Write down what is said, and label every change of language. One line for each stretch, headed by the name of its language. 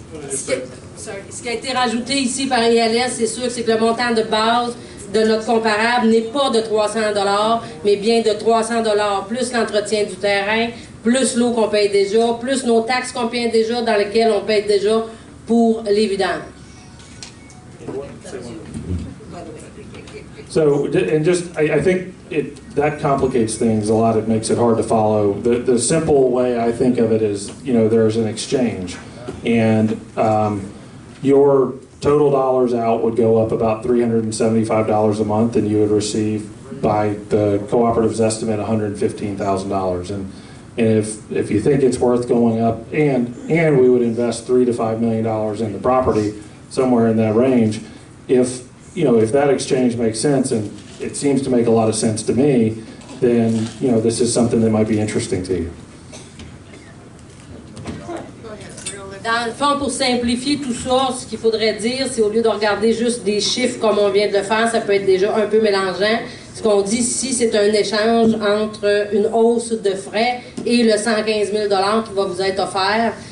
French: Ce qui a été rajouté ici par ILS, c'est sûr, c'est que le montant de base de notre comparable n'est pas de 300 $, mais bien de 300 $ plus l'entretien du terrain, plus l'eau qu'on paye déjà, plus nos taxes qu'on paye déjà, dans lesquelles on paye déjà pour les vidanges.
English: So, and just, I think that complicates things a lot. It makes it hard to follow. The simple way I think of it is, you know, there's an exchange, and your total dollars out would go up about $375 a month, and you would receive, by the cooperative's estimate, $115,000. And if you think it's worth going up, and we would invest $3 to $5 million in the property, somewhere in that range, if that exchange makes sense, and it seems to make a lot of sense to me, then, you know, this is something that might be interesting to you.
French: Dans le fond, pour simplifier tout ça, ce qu'il faudrait dire, c'est au lieu de regarder juste des chiffres comme on vient de le faire, ça peut être déjà un peu mélangeant. Ce qu'on dit ici, c'est un échange entre une hausse de frais et le 115 000 $ qui va vous être offert.